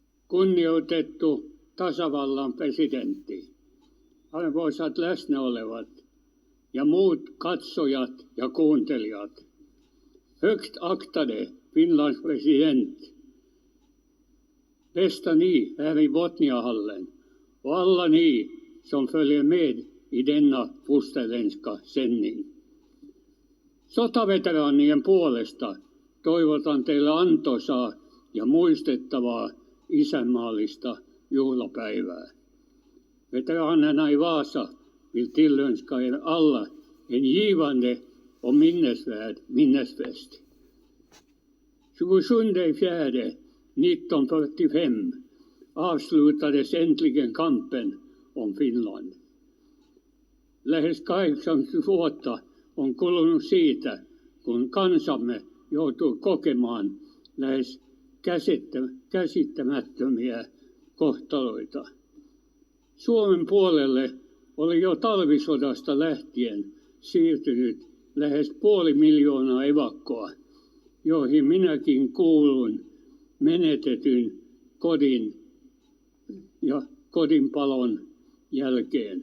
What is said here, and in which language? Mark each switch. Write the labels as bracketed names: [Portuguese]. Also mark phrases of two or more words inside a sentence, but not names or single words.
[Finnish] Kunnioitettu tasavallan presidentti, arvoisat läsnä olevat ja muut katsojat ja kuuntelijat. [Swedish] Högt aktade Finlands president, bästa ni här i Botniahallen och alla ni som följer med i denna fosterländska sändning. [Finnish] Sotaveteraanien puolesta toivotan teille antoisaa ja muistettavaa isänmaallista juhlapäivää. [Swedish] Veteranerna i Vasa vill tillönska er alla en givande och minnesvärd minnesfest. 27.4.1945 avslutades äntligen kampen om Finland. [Finnish] Lähes 80 vuotta on kulunut siitä, kun kansamme joutui kokemaan lähes käsittämättömiä kohtaloita. Suomen puolelle oli jo talvisodasta lähtien siirtynyt lähes 500 000 evakkoa, joihin minäkin kuulun menetetyn kodin ja kodinpalon jälkeen.